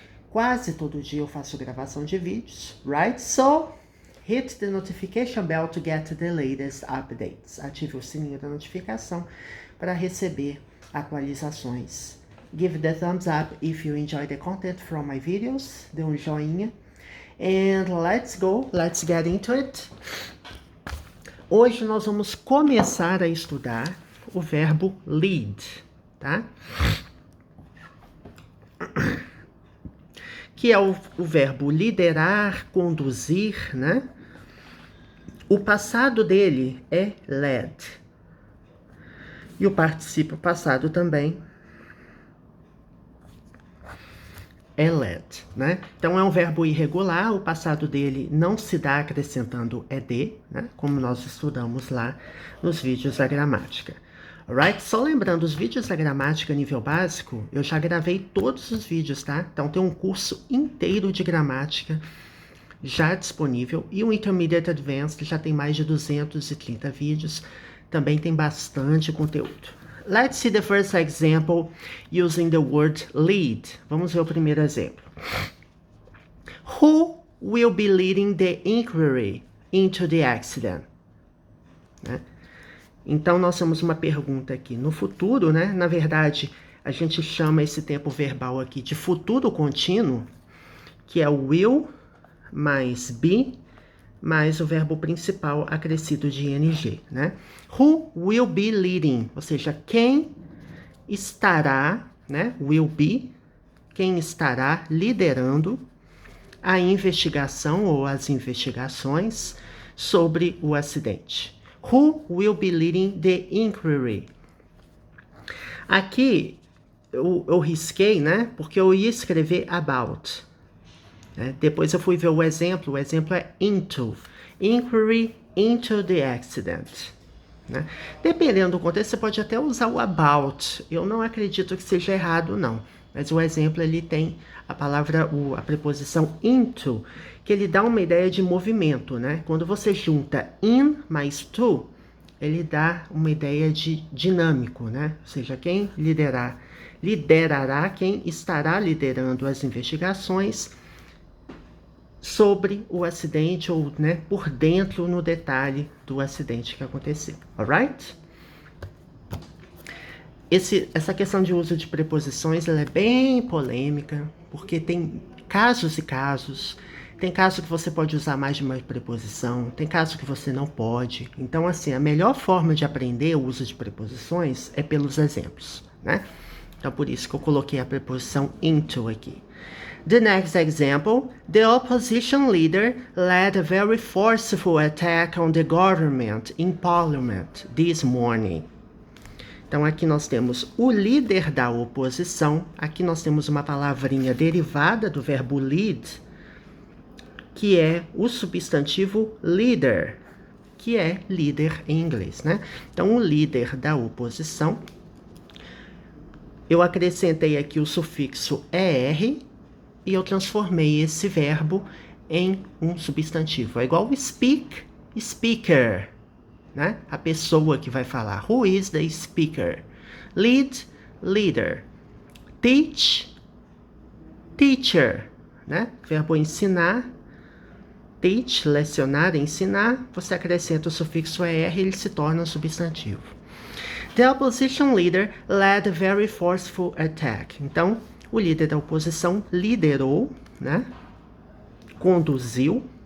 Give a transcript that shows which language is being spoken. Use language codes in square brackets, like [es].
[pt] Quase todo dia eu faço gravação de vídeos, [en] right? So, hit the notification bell to get the latest updates. [pt] Ative o sininho da notificação para receber atualizações. [en] Give the thumbs up if you enjoy the content from my videos. [pt] Dê um joinha. [en] And let's go, let's get into it. [pt] Hoje nós vamos começar a estudar o verbo lead, tá? Que é o verbo liderar, conduzir, né? O passado dele é led. E o particípio passado também é led, né? Então é um verbo irregular, o passado dele não se dá acrescentando ed, né? Como nós estudamos lá nos vídeos da gramática. Alright? Só lembrando, os vídeos da gramática nível básico, eu já gravei todos os vídeos, tá? Então tem um curso inteiro de gramática já disponível e o Intermediate Advanced já tem mais de 230 vídeos, também tem bastante conteúdo. [en] Let's see the first example using the word lead. [pt] Vamos ver o primeiro exemplo. [en] Who will be leading the inquiry into the accident? Né? [pt] Então, nós temos uma pergunta aqui no futuro, né? Na verdade, a gente chama esse tempo verbal aqui de futuro contínuo, que é o will mais be, mais o verbo principal acrescido de ing, né? [en] Who will be leading? [pt] Ou seja, quem estará, né? Will be, quem estará liderando a investigação ou as investigações sobre o acidente. [en] Who will be leading the inquiry? [pt] Aqui eu risquei, né? Porque eu ia escrever about. Né? Depois eu fui ver o exemplo é into. [en] Inquiry into the accident. Né? [pt] Dependendo do contexto, você pode até usar o about. Eu não acredito que seja errado, não. Mas o exemplo, ele tem a palavra, a preposição into, que ele dá uma ideia de movimento, né? Quando você junta in mais to, ele dá uma ideia de dinâmico, né? Ou seja, quem liderará, quem estará liderando as investigações sobre o acidente ou, né, por dentro no detalhe do acidente que aconteceu, alright? Essa questão de uso de preposições, ela é bem polêmica, porque tem casos e casos. Tem caso que você pode usar mais de uma preposição, tem caso que você não pode. Então, assim, a melhor forma de aprender o uso de preposições é pelos exemplos, né? Então, por isso que eu coloquei a preposição into aqui. [en] The next example, the opposition leader led a very forceful attack on the government in parliament this morning. [pt] Então, aqui nós temos o líder da oposição. Aqui nós temos uma palavrinha derivada do verbo lead, que é o substantivo leader, que é líder em inglês, né? Então, o líder da oposição. Eu acrescentei aqui o sufixo er, e eu transformei esse verbo em um substantivo. É igual speak, speaker, né? A pessoa que vai falar. [en] Who is the speaker? [pt] Lead, leader. Teach, teacher, né? Verbo ensinar. Teach, lecionar, ensinar. Você acrescenta o sufixo er, ele se torna um substantivo. [en] The opposition leader led a very forceful attack. [pt] Então, o líder da oposição liderou, né? Conduziu.